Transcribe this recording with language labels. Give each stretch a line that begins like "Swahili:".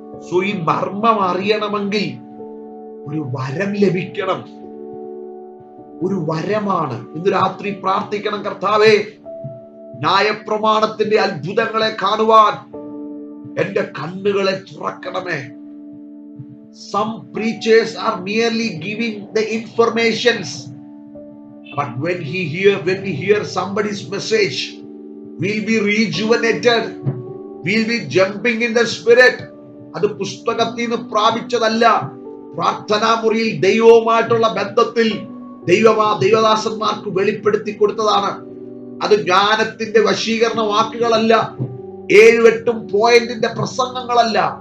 Malayalam: So ഈ മർമ്മം അറിയണമെങ്കിൽ ഒരു വരം ലഭിക്കണം. ഒരു വരമാണ്. ഇന്ന് രാത്രി പ്രാർത്ഥിക്കണം, കർത്താവേ, ന്യായപ്രമാണത്തിന്റെ അത്ഭുതങ്ങളെ കാണുവാൻ എന്റെ കണ്ണുകളെ തുറക്കണമേ.
English: Some preachers are merely giving the informations, but when we hear somebody's message, we'll be rejuvenated, we'll be jumping in the spirit.
Malayalam: അത് പുസ്തകത്തിൽ നിന്ന് പ്രാപിച്ചതല്ല, പ്രാർത്ഥനാ മുറിയിൽ ദൈവവുമായിട്ടുള്ള ബന്ധത്തിൽ ദൈവദാസന്മാർക്ക് വെളിപ്പെടുത്തി കൊടുത്തതാണ്. അത് ജ്ഞാനത്തിന്റെ വശീകരണ വാക്കുകളല്ല, 7-8 പോയിന്റിന്റെ പ്രസംഗങ്ങളല്ല.